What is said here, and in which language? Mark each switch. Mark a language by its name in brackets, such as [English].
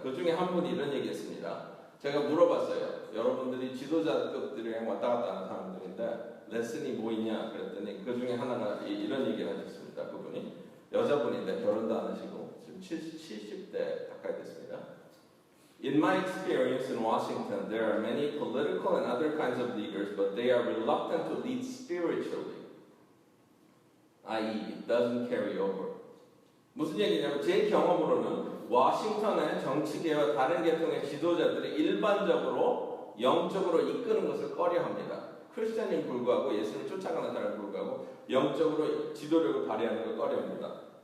[Korean] 그 중에 한 분이 이런 얘기했습니다. 제가 물어봤어요. 여러분들이 지도자급들이랑 왔다 갔다 하는 사람들인데 레슨이 뭐 있냐 그랬더니 그 중에 하나가 이런 얘기를 하셨습니다. 그분이 여자분인데 결혼도 안 하시고 지금 70대 가까이 됐습니다. [English] In my experience in Washington, there are many political and other kinds of leaders, but they are reluctant to lead spiritually. i.e., it doesn't carry over. [Korean] 무슨 얘기냐면 제 경험으로는 워싱턴의 정치계와 다른 계통의 지도자들이 일반적으로 영적으로 이끄는 것을 꺼려합니다. 크리스천인 불구하고 예수를 쫓아가는 사람을 불구하고 영적으로 지도력을 발휘하는 걸 꺼려합니다.